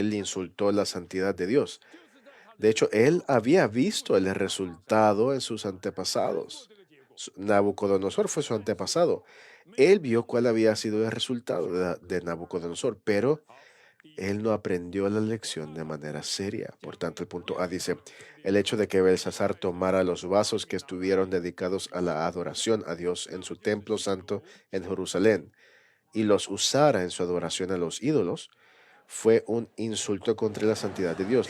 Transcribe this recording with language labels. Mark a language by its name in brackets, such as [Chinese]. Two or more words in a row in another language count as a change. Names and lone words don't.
[Spanish] Él insultó la santidad de Dios. [Chinese] 就是在他的 [Spanish] De hecho, él había visto el resultado en sus antepasados. [Chinese] 这个结果， [Spanish] Nabucodonosor fue su antepasado. Él vio cuál había sido el resultado de Nabucodonosor, pero [Chinese] 好，第 [Spanish] él no aprendió la lección de manera seria. Por tanto, el punto A dice: el hecho de que Belsasar tomara los vasos que estuvieron dedicados a la adoración a Dios en su templo santo en Jerusalén y los usara en su adoración a los ídolos fue un insulto contra la santidad de Dios.